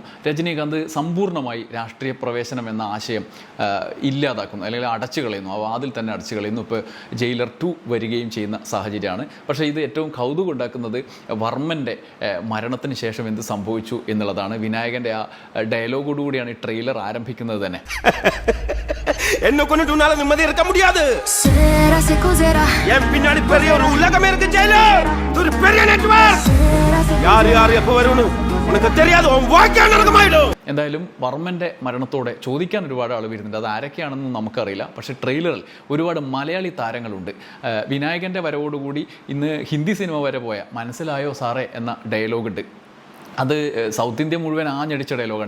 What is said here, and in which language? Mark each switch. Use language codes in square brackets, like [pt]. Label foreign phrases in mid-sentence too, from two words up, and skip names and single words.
[ml] രജനീകാന്ത് സമ്പൂർണ്ണമായി രാഷ്ട്രീയ പ്രവേശനം എന്ന ആശയം ഇല്ലാതാക്കുന്നു, അല്ലെങ്കിൽ അടച്ചു കളയുന്നു. ആ വാതിൽ തന്നെ അടച്ചു കളയുന്നു. ഇപ്പോൾ ജയിലർ 2 വരികയും ചെയ്യുന്ന സാഹചര്യമാണ്. പക്ഷേ ഇത് ഏറ്റവും കൗതുകം ഉണ്ടാക്കുന്നത് വർമ്മൻ്റെ മരണത്തിന് ശേഷം എന്ത് സംഭവിച്ചു എന്നുള്ളതാണ്. വിനായകൻ്റെ ആ ഡയലോഗോടുകൂടിയാണ് ഈ ട്രെയിലർ ആരംഭിക്കുന്നത് തന്നെ. [ta] என்ன கொண்டு உன்னால நிம்மதி இருக்க முடியாது. என் பின்னாடி பெரிய ஒரு உலகமே இருக்கு ஜெயிலர். இது ஒரு பெரிய நெட்வொர்க். யார் எப்ப வரும்னு உனக்கு தெரியாது. உன் வாழ்க்கை நடக்குமாயிடும். [ml] എന്തായാലും വർമ്മൻ്റെ മരണത്തോടെ ചോദിക്കാൻ ഒരുപാട് ആൾ വരുന്നുണ്ട്. അത് ആരൊക്കെയാണെന്ന് നമുക്കറിയില്ല. പക്ഷേ ട്രെയിലറിൽ ഒരുപാട് മലയാളി താരങ്ങളുണ്ട്. വിനായകൻ്റെ വരവോടുകൂടി ഇന്ന് ഹിന്ദി സിനിമ വരെ പോയ മനസ്സിലായോ സാറേ എന്ന ഡയലോഗുണ്ട്. അത് സൗത്ത് ഇന്ത്യ മുഴുവൻ ആഞ്ഞടിച്ച ഡയലോഗാണ്.